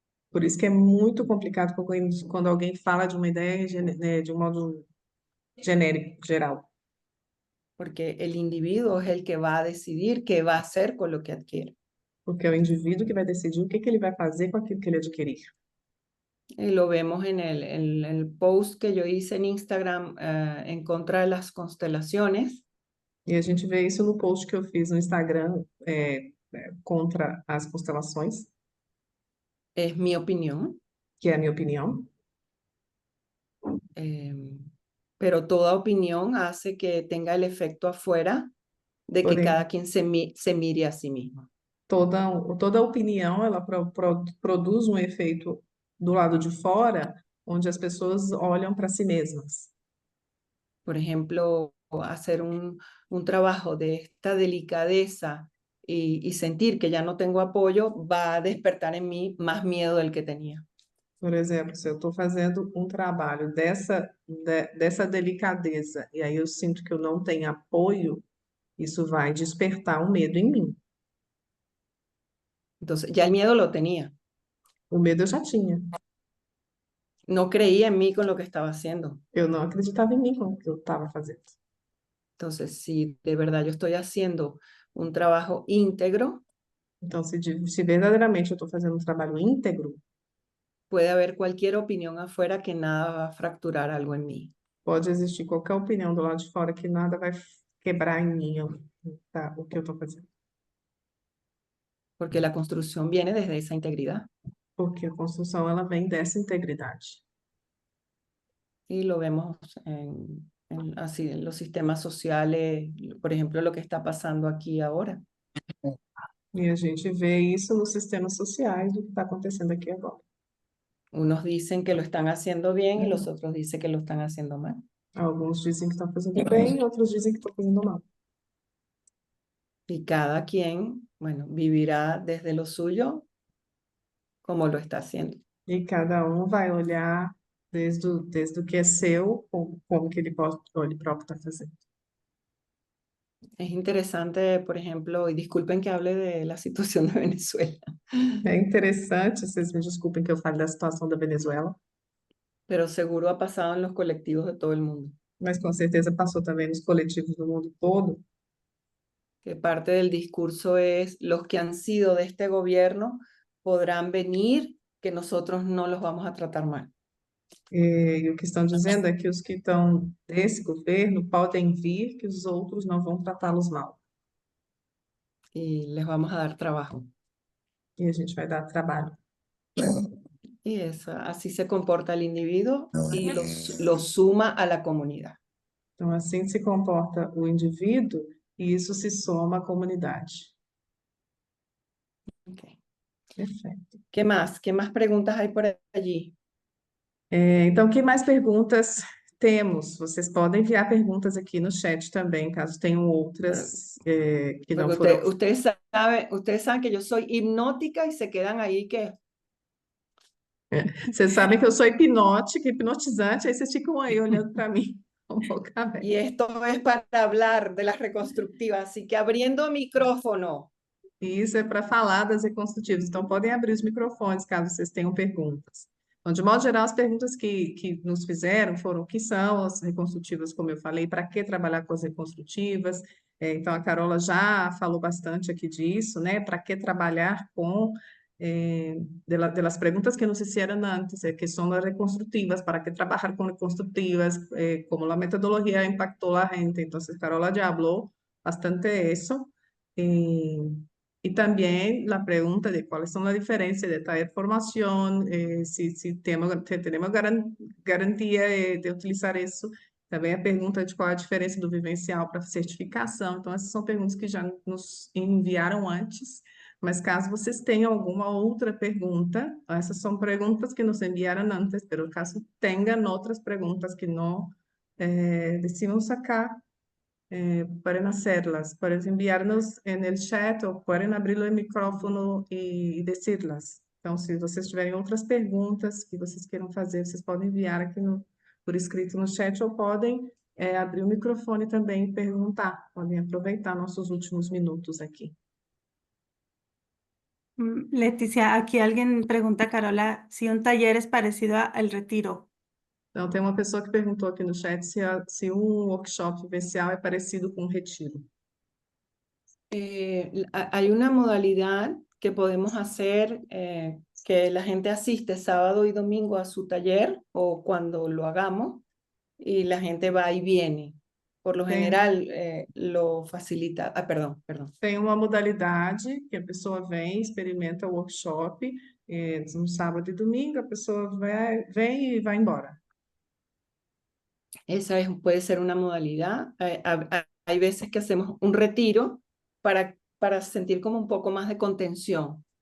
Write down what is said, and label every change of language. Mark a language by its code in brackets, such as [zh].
[pt] Por isso que é muito complicado quando alguém fala de uma ideia de um modo genérico, geral. [es] Porque el individuo es el que va a decidir qué va a hacer con lo que adquiere. [pt] Porque é o indivíduo que vai decidir o que ele vai fazer com aquilo que ele adquirir. [es] Y lo vemos en el post que yo hice en Instagram en contra de las constelaciones. [pt] E a gente vê isso no post que eu fiz no Instagram contra as constelações, [es] Es mi opinión, [pt] que é a minha opinião. [es] pero toda opinión hace que tenga el efecto afuera de que [pt] Porém, [es] cada quien se mire a sí mismo. [pt] toda opinião ela produz um efeito do lado de fora, onde as pessoas olham para si mesmas. [es] Por ejemplo, hacer un trabajo de esta delicadeza y sentir que ya no tengo apoyo va a despertar en mí más miedo del que tenía. [pt] Por exemplo, se eu estou fazendo um trabalho dessa delicadeza e aí eu sinto que eu não tenho apoio, isso vai despertar um medo em mim. [es] Entonces, ya el miedo lo tenía. [pt] O medo eu já tinha. [es] No creía en mí con lo que estaba haciendo. [pt] Eu não acreditava em mim com o que eu estava fazendo. [es] Entonces, si de verdad yo estoy haciendo un trabajo íntegro, [pt] Então, se verdadeiramente eu estou fazendo um trabalho íntegro, [es] puede haber cualquier opinión afuera que nada va a fracturar algo en mí. [pt] pode existir qualquer opinião do lado de fora que nada vai quebrar em mim tá, o que eu estou fazendo. [es] Porque la construcción viene desde esa integridad. [pt] Porque a construção, ela vem dessa integridade. [es] Y lo vemos así en los sistemas sociales, por ejemplo, lo que está pasando aquí ahora. [pt] E a gente vê isso nos sistemas sociais, do que está acontecendo aqui agora. [es] Unos dicen que lo están haciendo bien y los otros dicen que lo están haciendo mal. [pt] Alguns dizem que estão fazendo bem, outros dizem que estão fazendo mal. [es] Y cada quien, bueno, vivirá desde lo suyo como lo está haciendo. [pt] E cada um vai olhar desde o que é seu, como que ele próprio está fazendo. [es] Es interesante, por ejemplo, y disculpen que hable de la situación de Venezuela, [pt] É interessante, vocês me desculpem que eu fale da situação da Venezuela, [es] pero seguro ha pasado en los colectivos de todo el mundo, [pt] mas com certeza passou também nos coletivos do mundo todo, [es] que parte del discurso es los que han sido de este gobierno podrán venir, que nosotros no los vamos a tratar mal. [pt] e o que estão dizendo é que os que estão desse governo podem vir, que os outros não vão tratá-los mal, [es] Y les vamos a dar trabajo. [pt] e a gente vai dar trabalho. [es] Y eso, así se comporta el individuo y lo suma a la comunidad. Então, assim se comporta o indivíduo, e isso se soma à comunidade. Okay. [pt] Perfeito. [es] ¿Qué más? ¿Qué más preguntas hay por allí? [pt] Então, que mais perguntas temos? Vocês podem enviar perguntas aqui no chat também, caso tenham outras que não [es] Porque [pt] foram. [es] ustedes saben que yo soy hipnótica y se quedan ahí que... [pt] Vocês sabem que eu sou hipnótica, hipnotizante, aí vocês ficam aí olhando para mim com boca aberta. [es] Y esto es para hablar de las reconstructivas, así que abriendo micrófono. [pt] E isso é para falar das reconstrutivas. Então, podem abrir os microfones caso vocês tenham perguntas. Então, de modo geral, as perguntas que nos fizeram foram o que são as reconstrutivas, como eu falei, para que trabalhar com as reconstrutivas. Então, a Carola já falou bastante aqui disso, né? Para que trabalhar com [es] de las preguntas que nos hicieron antes, que son las reconstructivas, para qué trabajar con reconstructivas, cómo la metodología impactó a la gente. Entonces, Carola ya habló bastante de eso. Y también la pregunta de cuáles son las diferencias de traer formación, si tenemos garantía de utilizar isso. [pt] Também a pergunta de qual é a diferença do vivencial para certificação. Então, essas são perguntas que já nos enviaram antes. Mas caso vocês tenham alguma outra pergunta, essas são perguntas que nos enviaram antes, pero caso tenham outras perguntas que não decidimos acá, [es] pueden hacerlas, pueden enviarnos en el chat [pt] ou [es] pueden abrir [pt] o micrófono e [es] decirlas. [pt] Então, se vocês tiverem outras perguntas que vocês queiram fazer, vocês podem enviar aqui por escrito no chat ou podem abrir o microfone também e perguntar. Podem aproveitar nossos últimos minutos aqui. [es] Leticia, aquí alguien pregunta, Carola, si un taller es parecido al retiro. [pt] Então, tem uma pessoa que perguntou aqui no chat se um workshop vivencial é parecido com um retiro. [es] Hay una modalidad que podemos hacer que la gente asiste sábado y domingo a su taller o cuando lo hagamos y la gente va y viene. Por lo general lo facilita. Perdón. [pt] Tem uma modalidade que a pessoa vem, experimenta o workshop, no sábado e domingo, a pessoa vem e vai embora. [es] Esa puede ser una modalidad. Hay veces que hacemos un retiro para sentir como un poco más de contención.